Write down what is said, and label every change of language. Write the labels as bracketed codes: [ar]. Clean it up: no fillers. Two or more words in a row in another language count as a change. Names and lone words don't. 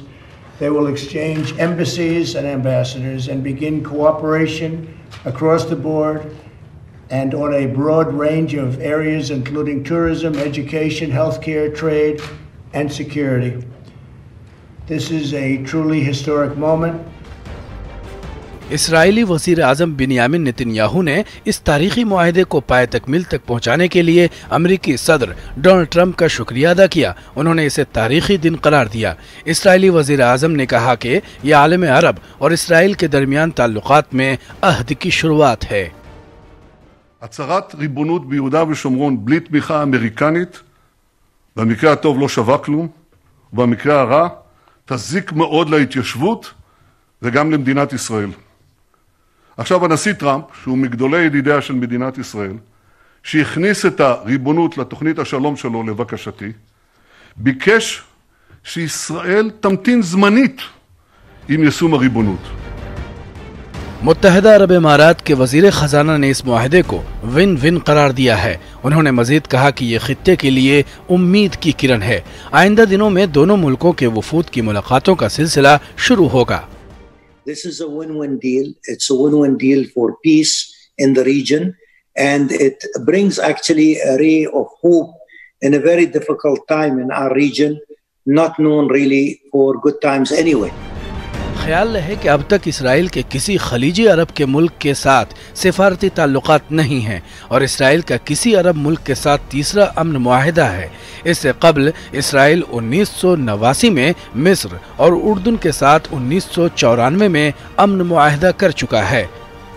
[en] They will exchange embassies and ambassadors and begin cooperation across the board and on a broad range of areas, including tourism, education, healthcare, trade, and security. This is a truly historic moment. [ur] اسرائیلی وزیر اعظم بنیامین نیتن یاہو نے اس تاریخی معاہدے کو پایۂ تکمیل تک پہنچانے کے لیے امریکی صدر ڈونلڈ ٹرمپ کا شکریہ ادا کیا. انہوں نے اسے تاریخی دن قرار دیا۔ اسرائیلی وزیر اعظم نے کہا کہ یہ عالم عرب اور اسرائیل کے درمیان تعلقات میں عہد کی شروعات ہے. [he] הצהרת ריבונות ביהודה ושומרון בלי תמיכה אמריקנית, במקרה הטוב לא שווה כלום, ובמקרה הרע תזיק מאוד להתיישבות וגם למדינת ישראל. עכשיו הנשיא טראמפ, שהוא מגדולי ידידיה של מדינת ישראל, שהכניס את הריבונות לתוכנית השלום שלו לבקשתי, ביקש שישראל תמתין זמנית עם יישום הריבונות. [ur] متحدہ عرب امارات کے وزیر خزانہ نے اس معاہدے کو [en] win win [ur] قرار دیا ہے. انہوں نے مزید کہا کہ یہ خطے کے لیے امید کی کرن ہے. آئندہ دنوں میں دونوں ملکوں کے وفود کی ملاقاتوں کا سلسلہ شروع ہوگا. [en] This is a win-win deal. It's a win-win deal for peace in the region, and it brings actually a ray of hope in a very difficult time in our region, not known really for good times anyway. [ur] خیال رہے کہ اب تک اسرائیل کے کسی خلیجی عرب کے ملک کے ساتھ سفارتی تعلقات نہیں ہیں اور اسرائیل کا کسی عرب ملک کے ساتھ تیسرا امن معاہدہ ہے. اس سے قبل اسرائیل 1989 میں مصر اور اردن کے ساتھ 1994 میں امن معاہدہ کر چکا ہے.